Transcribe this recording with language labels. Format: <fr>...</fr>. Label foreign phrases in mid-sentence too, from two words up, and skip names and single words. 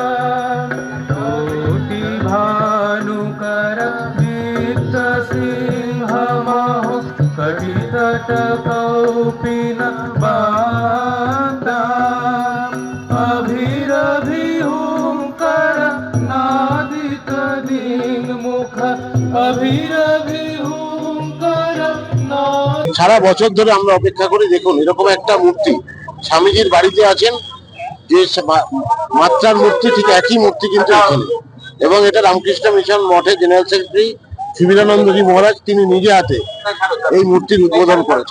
<bn>কোটি ভানুকর দীপ্ত সিংহ মহো কটিতট কৌপিন বান্ধা অভিরভি হুংকর নাদিত দিঙ্মুখ অভিরভি সারা বছর ধরে আমরা অপেক্ষা করি। দেখুন এরকম একটা মূর্তি স্বামীজির বাড়িতে আছেন, যে মাত্রার মূর্তি ঠিক একই মূর্তি কিন্তু এখানে, এবং এটা রামকৃষ্ণ মিশন মঠের</bn> <en>General Secretary</en> <bn>শিবিরানন্দজি মহারাজ তিনি নিজে হাতে এই মূর্তির উদ্বোধন করেছেন।</bn>